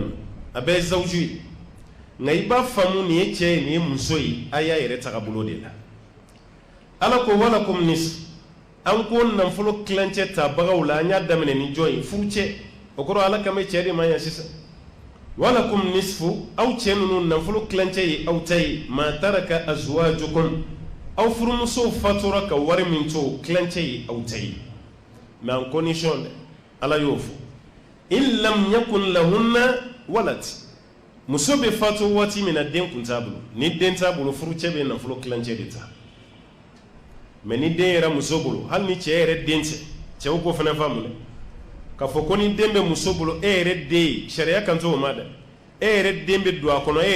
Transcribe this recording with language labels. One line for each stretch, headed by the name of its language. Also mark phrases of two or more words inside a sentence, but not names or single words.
Bambara: a bɛɛ ye zawuju ye nka i b'a faamu nin ye cɛ ye nin ye muso ye a y'a yɛrɛ tagabolo de la ala ko
Arabic: ولكم نص
Bambara: an ko nafolo klancɛ tabagaw la an y'a daminɛ ni jɔn ye furucɛ o kɔrɔ ala kama cɛ de ma yan sisan
Arabic: ولكم نصف
Bambara: aw cɛ ninnu nafolo klancɛ ye aw ta ye
Arabic: ما ترك أزواجكم
Bambara: aw furumusow fatura ka wari min to klancɛ ye aw ta ye
French: mais en condition
Bambara: dɛ ala y'o fɔ
Arabic: إن لم يكن لهن ولد
Bambara: muso bɛ fatu waati min na den kun t'a bolo ni den t'a bolo furucɛ bɛ nafolo klancɛ de ta mais ni den yɛrɛ muso bolo hali ni cɛ yɛrɛ den tɛ cɛw ko fana faamu dɛ k'a fɔ ko ni den bɛ muso bolo e yɛrɛ den sariya kan t'o ma dɛ e yɛrɛ den bɛ don a kɔnɔ e